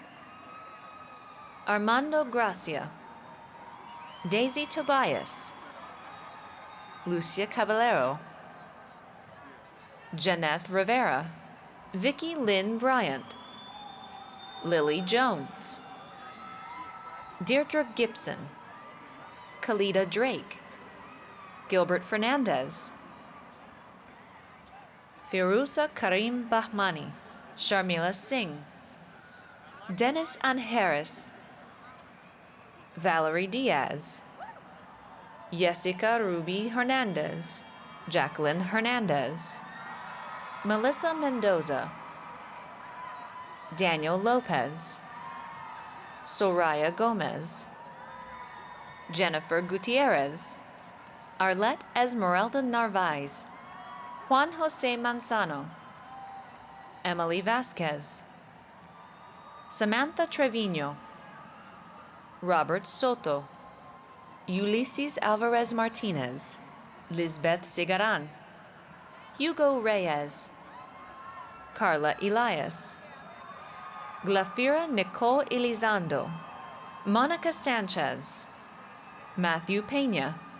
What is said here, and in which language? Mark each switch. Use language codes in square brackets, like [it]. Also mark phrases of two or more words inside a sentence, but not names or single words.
[es] Armando Gracia, Daisy Tobias, Lucia Caballero, Janeth Rivera, Vicky Lynn Bryant, Lily Jones, Deirdre Gibson, Khalida Drake, Gilbert Fernandez, Firuza Karim Bahmani, Sharmila Singh, Dennis Anharris, Valerie Diaz, Jessica Ruby Hernandez, Jacqueline Hernandez, Melissa Mendoza, Daniel Lopez, Soraya Gomez, Jennifer Gutierrez, Arlette Esmeralda Narvaez, Juan Jose Manzano, Emily Vasquez, Samantha Trevino, Robert Soto, Ulysses Alvarez Martinez, Lisbeth Sigaran, Hugo Reyes, Carla Elias, Glafira Nicole Elizondo, Monica Sanchez, Matthew Pena,